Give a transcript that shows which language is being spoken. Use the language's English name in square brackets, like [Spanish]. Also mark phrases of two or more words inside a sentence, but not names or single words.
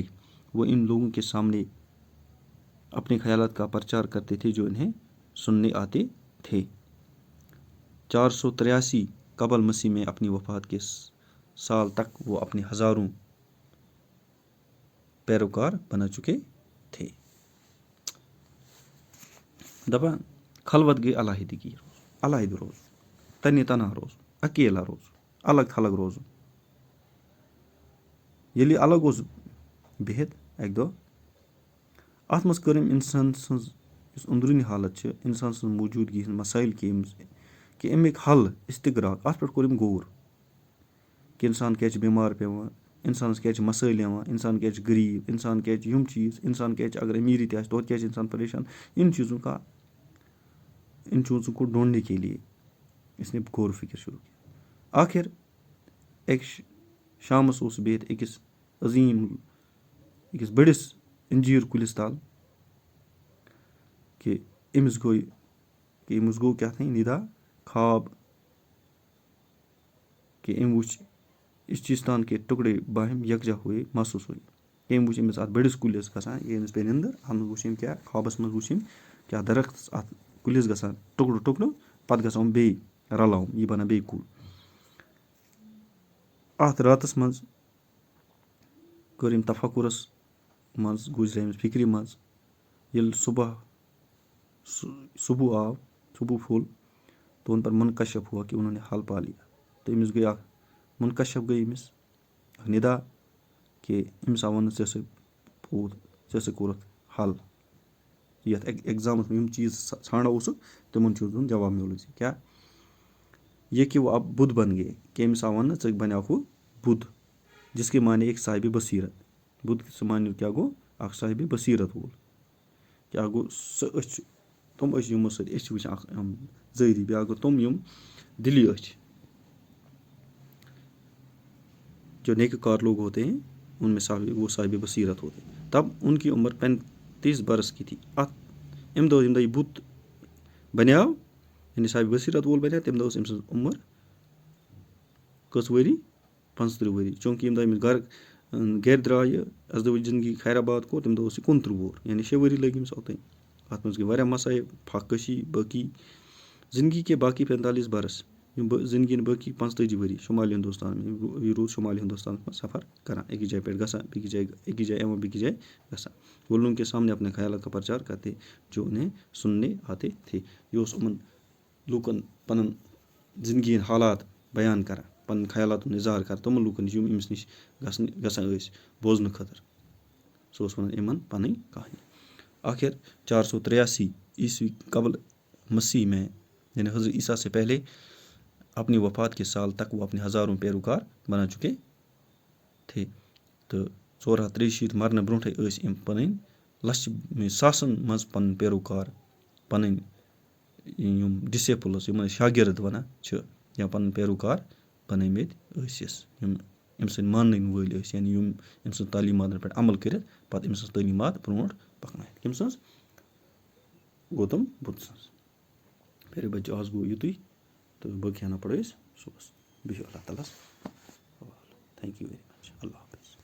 [Urdu] وہ ان لوگوں کے سامنے اپنے خیالات کا پرچار کرتے تھے جو انہیں سننے آتے تھے. 483 قبل مسیح میں اپنی وفات کے سال تک وہ اپنے ہزاروں پیروکار بنا چکے تھے. [Kashmiri] دپان خلوت گئی علیحدگی، علیحدٕ روز، تنہِ تنہا روز، اکیلا روز، الگ تھلگ روزُن. ییٚلہِ یہِ الگ اوس بِہِتھ اَکہِ دۄہ، اَتھ منٛز کٔر أمۍ اِنسان سٕنٛز یُس أنٛدروٗنی حالت چھِ، اِنسان سٕنٛز موجوٗدگی ہٕنٛدۍ مسٲیِل کہِ اَمِکۍ حل استغراق، اَتھ پٮ۪ٹھ کوٚر أمۍ غور کہِ اِنسان کیٛازِ چھِ بٮ۪مار پیٚوان، اِنسانَس کیٛازِ چھِ مسٲیِل یِوان، اِنسان کیٛازِ چھِ غریٖب، اِنسان کیٛازِ چھِ یِم چیٖز، اِنسان کیٛازِ چھِ اگر أمیٖری تہِ آسہِ توتہِ کیٛازِ چھِ اِنسان پریشان. [Urdu] ان چیزوں کو ڈھونڈنے کے لیے اس نے غور و فکر شروع کیا. [Kashmiri] آخر أکِس شامَس اوس بِہِتھ أکِس عظیٖم أکِس بٔڑِس انجیٖر کُلِس تل کہ أمِس گوٚو کیٛاہ تھانۍ نِدا خواب کہ أمۍ وٕچھ [Urdu] اس چیستان کے ٹُکڑے باہم یکجا ہوئے، محسوٗس ہوئے. [Kashmiri] أمۍ وٕچھ أمِس اَتھ بٔڑِس کُلِس گژھان، یہِ أمِس پیٚیہِ نِندٕر، اَتھ منٛز وٕچھ أمۍ کیٛاہ خوابَس منٛز وٕچھ أمۍ کیٛاہ درختَس اَتھ کُلِس گژھان ٹُکڑٕ ٹُکڑٕ، پَتہٕ گژھان یِم بیٚیہِ رلاوُن، یہِ بَنان بیٚیہِ کُل. اَتھ راتَس منٛز کٔر أمۍ تفکُرَس منٛز گُزرے أمِس فِکرِ منٛز. ییٚلہِ صُبح آو، صُبح پھوٚل [Urdu] تو اُن پر منکشف ہوا کہ انہوں نے حل پا لیا. [Kashmiri] تہٕ أمِس گٔے اکھ منکشف گٔے أمِس اکھ نِدا کہ أمِس آو وَننہٕ ژےٚ ہسا پوٚت، ژےٚ ہسا کوٚرُتھ حل. یَتھ ایٚگزامَس منٛز یِم چیٖز ژھانڈان اوسُکھ تِمن چیٖزن ہُنٛد جواب میولُے ژےٚ. [Urdu] کیٛاہ یہ کہ وہ اب بدھ بن گئے، [Kashmiri] کہ أمِس آو وَننہٕ ژٕ بنیٛاکھ ہُہ بدھ، [Urdu] جس کے معنی ایک صاحبِ بصیرت. [Kashmiri] بدھ سُہ معنی کیٛاہ گوٚو؟ اکھ صاحبِ بصیرت وول. کیٛاہ گوٚو؟ سۄ أچھ، تِم أچھ یِمو سۭتۍ أسۍ چھِ وٕچھان اکھ ظٲہری، بیٛاکھ گوٚو تِم یِم دِلی أچھ. [Urdu] جو نیکوکار لوگ ہوتے ہیں ان میں وہ صاحب بصیرت ہوتے ہیں. تب ان کی عمر 35 برس کی تھی. [Kashmiri] اَتھ اَمہِ دۄہ ییٚمہِ دۄہ یہِ بُت بنیٛاو، یعنی صاحب بصیرت وول بنیٛاو، تَمہِ دۄہ ٲس أمۍ سٕنٛز عمر کٔژ ؤری؟ 35 ؤری. چوٗنٛکہِ ییٚمہِ دۄہ أمِس گرِ درٛایہِ اَسدوٕچ زندگی خیرآباد کوٚر، تَمہِ دۄہ اوس یہِ 29 وُہُر، یعنی 6 ؤری لٔگۍ أمِس اوٚتانۍ. اَتھ منٛز گٔے واریاہ مسٲیِل، پھکھ کٔشی باقی. [Urdu] زندگی کے باقی 45 برس، [Kashmiri] یِم زندگی ہٕنٛدۍ باقی 45 ؤری [Urdu] شُمالی ہندوستان میں، [Kashmiri] یہِ روٗد شُمالی ہندوستانَس منٛز سفر کران، أکِس جایہِ پٮ۪ٹھ گژھان بیٚکِس جایہِ، أکِس جایہِ یِوان بیٚکِس جایہِ گژھان. [Urdu] وہ لوگوں کے سامنے اپنے خیالات کا پرچار کرتے جو انہیں سننے آتے تھے. [Kashmiri] یہِ اوس یِمن لوٗکن پنُن زندگی ہٕنٛدۍ حالات بیان کران، پنٕنۍ خیالات ہُنٛد اِظہار کران تِمن لوٗکن نِش یِم أمِس نِش گژھان ٲسۍ بوزنہٕ خٲطرٕ. سُہ اوس وَنان یِمن پنٕنۍ کہانی. [Urdu] آخر 483 عیسوی قبل مسیح میں، یعنی حضرت عیسیٰ سے پہلے اپنی وفات کے سال تک وہ اپنے ہزاروں پیروکار بنا چکے تھے. [Kashmiri] تہٕ 483 مرنہٕ برونٛٹھٕے ٲسۍ أمۍ پنٕنۍ لچھِ ساسن منٛز پنٕنۍ پیروکار، پنٕنۍ یِم ڈِسیپٕلز یِمن شاگرد وَنان چھِ، یا پنٕنۍ پیروکار بنٲومٕتۍ ٲسِس، یِم أمۍ سٕنٛدۍ مانٕنۍ وٲلۍ ٲسۍ، یعنی یِم أمۍ سٕنٛز تعلیٖماتن پٮ۪ٹھ عمل کٔرِتھ پتہٕ أمۍ سٕنٛز تعلیٖمات برونٛٹھ پکنٲیِتھ. کٔمۍ سٕنٛز؟ گوتم بدھ سٕنٛز. [Urdu] پیارے بچو، [Kashmiri] آز گوٚو یُتُے. تہٕ باقٕے ہنا پَرو أسۍ صُبحس. بِہِو اللہ تعالیٰ ہَس حوالہٕ. [English] Thank you very much. [Urdu] اللہ حافظ.